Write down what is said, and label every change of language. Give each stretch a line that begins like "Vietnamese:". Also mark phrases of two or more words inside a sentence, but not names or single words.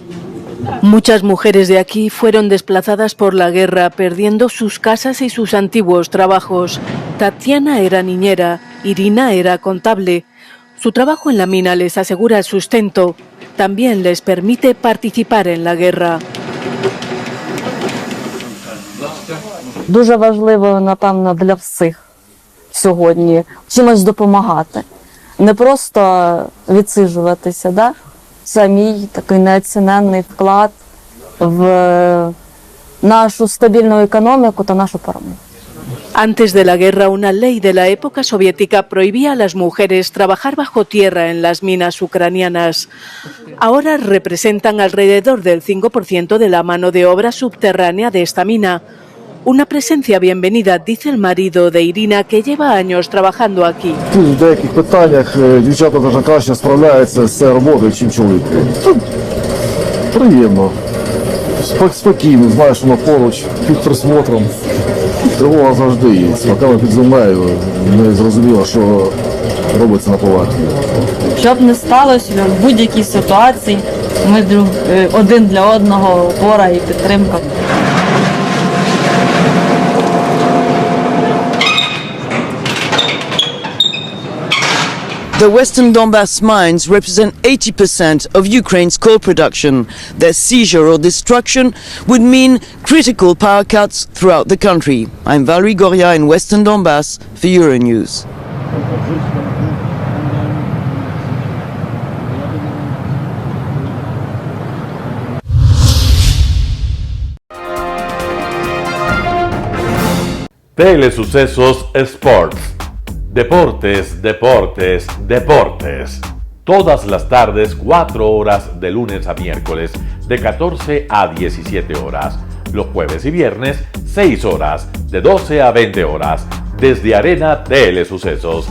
Spanish: Muchas mujeres de aquí fueron desplazadas por la guerra, perdiendo sus casas y sus antiguos trabajos. Tatiana era niñera, Irina era contable. Su trabajo en la mina les asegura el sustento. También les permite participar en la guerra.
Ukrainian: Дуже важливо, напевно, для всіх сьогодні чимось допомагати. Не просто відсиджуватися, да? Це мій такий неоціненний вклад в нашу стабільну економіку та нашу перемогу.
Spanish: Antes de la guerra, una ley de la época soviética prohibía a las mujeres trabajar bajo tierra en las minas ucranianas. Ahora representan alrededor del 5% de la mano de obra subterránea de esta mina. Una presencia bienvenida, dice el marido de Irina, que lleva años trabajando aquí.
Ukrainian: В деяких питаннях дівчата дуже краще справляються з цією роботою, ніж чоловіки. Приємно. Спокійно, знаєш, воно поруч, під присмотром. Тривога завжди є. Поки ми під землею, не зрозуміло, що робиться на поверхні. Щоб не сталося в будь-якій ситуації, ми один для одного опора і підтримка.
English: The Western Donbass mines represent 80% of Ukraine's coal production. Their seizure or destruction would mean critical power cuts throughout the country. I'm Valerie Goria in Western Donbass for Euronews.
Spanish: Telesucesos Sports. Deportes, deportes, deportes. Todas las tardes, 4 horas de lunes a miércoles, de 14 a 17 horas. los jueves y viernes, 6 horas, de 12 a 20 horas, desde Arena Telesucesos.